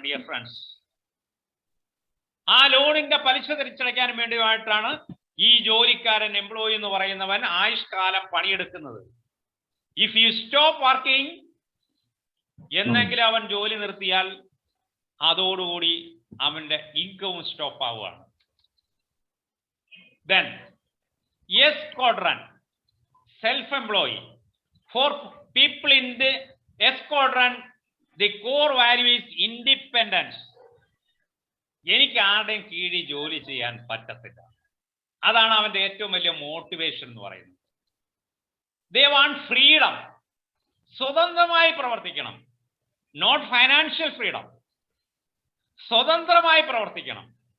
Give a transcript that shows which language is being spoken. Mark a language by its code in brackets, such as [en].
[ml] Dear friends, ആ ലോണിന്റെ പലിശ തിരിച്ചടയ്ക്കാനും വേണ്ടിയിട്ടാണ് ഈ ജോലിക്കാരൻ എംപ്ലോയി എന്ന് പറയുന്നവൻ ആയുഷ്കാലം പണിയെടുക്കുന്നത്. [en] if you stop working, [ml] എന്നെങ്കിലും അവൻ ജോലി നിർത്തിയാൽ അതോടുകൂടി അവന്റെ ഇൻകവും സ്റ്റോപ്പ് ആവുകയാണ്. [en] Then yes quadrant, self-employed. For people in the S quadrant, the core value is independence. [ml] എനിക്ക് ആരുടെയും കീഴിൽ ജോലി ചെയ്യാൻ പറ്റത്തില്ല. അതാണ് അവന്റെ ഏറ്റവും വലിയ മോട്ടിവേഷൻ എന്ന് പറയുന്നത്. [en] They want freedom. [ml] സ്വതന്ത്രമായി പ്രവർത്തിക്കണം. [en] Not financial freedom. [ml] സ്വതന്ത്രമായി പ്രവർത്തിക്കണം.